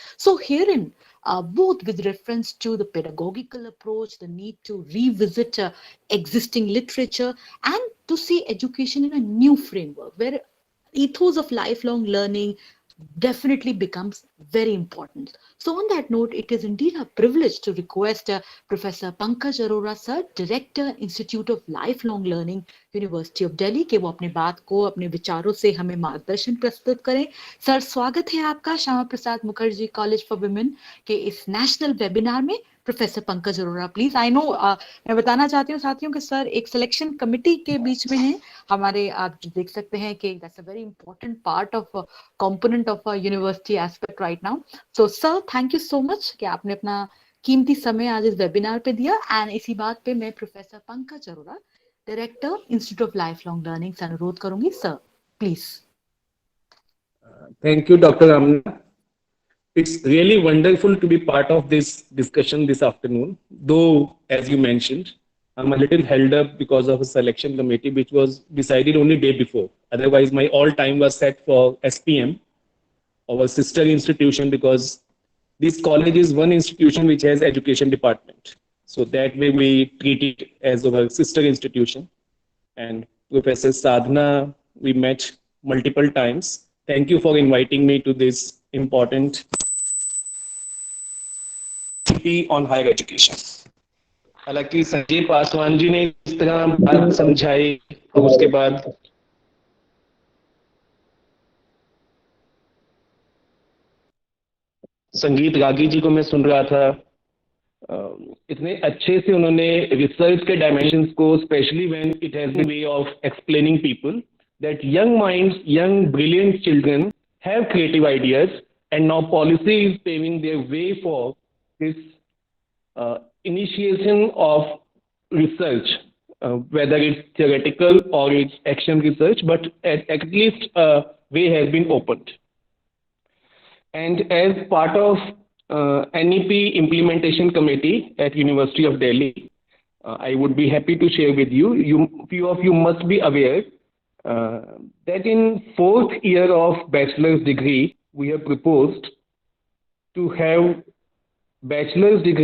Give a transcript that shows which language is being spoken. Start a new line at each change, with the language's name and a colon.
English: So herein, both with reference to the pedagogical approach, the need to revisit existing literature, and to see education in a new framework where ethos of lifelong learning definitely becomes very important. So on that note, it is indeed a privilege to request Professor Pankaj Arora sir, Director, Institute of Lifelong Learning, University of Delhi, कि वो अपने बात को अपने विचारों से हमें मार्गदर्शन प्रस्तुत करें.
Hindi: सर, स्वागत है आपका Shyama Prasad Mukherjee college for women के इस नेशनल वेबिनार में. Professor Pankaj Arora, please. I know, मैं बताना चाहती हूँ साथियों कि सर एक सिलेक्शन कमिटी के बीच में हैं हमारे.
English: आप देख सकते हैं कि that's a very important part of component of a university aspect right now.
Hindi: So sir, thank you so much कि आपने अपना कीमती समय आज इस वेबिनार पे दिया. एंड इसी बात पे मैं professor Pankaj Arora, director, institute of life long learning, से अनुरोध करूंगी.
English: Sir please. Thank you, Dr. Amna. It's really wonderful to be part of this discussion this afternoon. Though, as you mentioned, I'm a little held up because of a selection committee which was decided only day before. Otherwise, my all time was set for SPM, our sister institution, because this college is one institution which has education department. So that way we treat it as our sister institution. And Professor Sadhana, we met multiple times. Thank you for inviting me to this important on higher education.
Hindi: हालांकि संजय पासवान जी ने इस तरह बात समझाई और उसके बाद संगीत रागी जी को मैं सुन रहा था.
English: इतने अच्छे से उन्होंने रिसर्च के डायमेंशंस को, specially when it has the way of explaining people that young minds, young brilliant children have creative ideas and now policy is paving their way for this initiation of research, whether it's theoretical or it's action research, but at least a way has been opened. And as part of NEP implementation committee at University of Delhi, I would be happy to share with you, few of you must be aware that in 4th year of bachelor's degree, we have proposed to have bachelor's